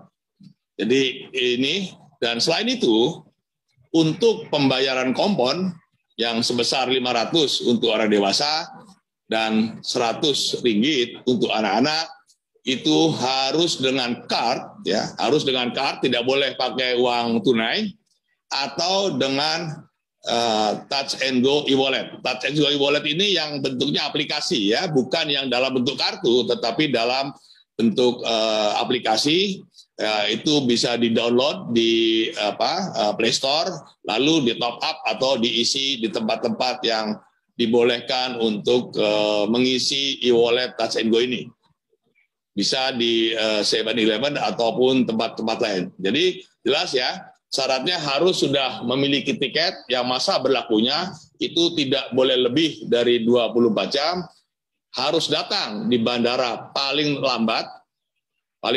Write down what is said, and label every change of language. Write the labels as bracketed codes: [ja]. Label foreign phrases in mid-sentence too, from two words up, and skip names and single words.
[id] Jadi ini, dan selain itu, untuk pembayaran kompon yang sebesar 500 untuk orang dewasa dan 100 ringgit untuk anak-anak, itu harus dengan card, ya, harus dengan card, tidak boleh pakai uang tunai, atau dengan [en] touch and go e-wallet. Touch and go e-wallet [id] ini yang bentuknya aplikasi ya, bukan yang dalam bentuk kartu, tetapi dalam bentuk aplikasi. Itu bisa di-download di Play Store, lalu di [en] top up [id] atau diisi di tempat-tempat yang dibolehkan untuk mengisi [en] e-wallet touch and go [id] ini. Bisa di 7-Eleven ataupun tempat-tempat lain. Jadi jelas ya, syaratnya harus sudah memiliki tiket yang masa berlakunya itu tidak boleh lebih dari 24 jam, harus datang di bandara paling lambat paling